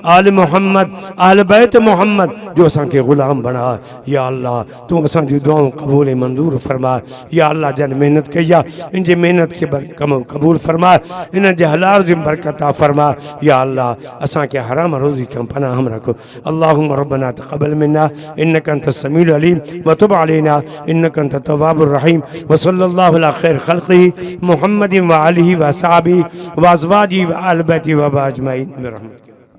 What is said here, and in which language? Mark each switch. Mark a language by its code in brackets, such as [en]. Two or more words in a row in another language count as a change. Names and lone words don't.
[sd] आल बैत मोहम्मद जो असांखे ग़ुलाम बना या अल्लाह तूं असांजी दुआऊं क़बूल मंज़ूर फरमा या अल्लाह जन महिनत कई आहे इन जी महिनत खे क़बूल फरमा इन जे हलाल जी बरकत फरमा या अल्लाह असांखे हराम रोज़ी खां पनाह रख [ar] اللهم ربنا تقبل منا إنك أنت السميع العليم وتب علينا إنك أنت التواب الرحيم وصلى الله على خير خلقه محمد وآله وأصحابه وأزواجه وآل بيته أجمعين برحمتك.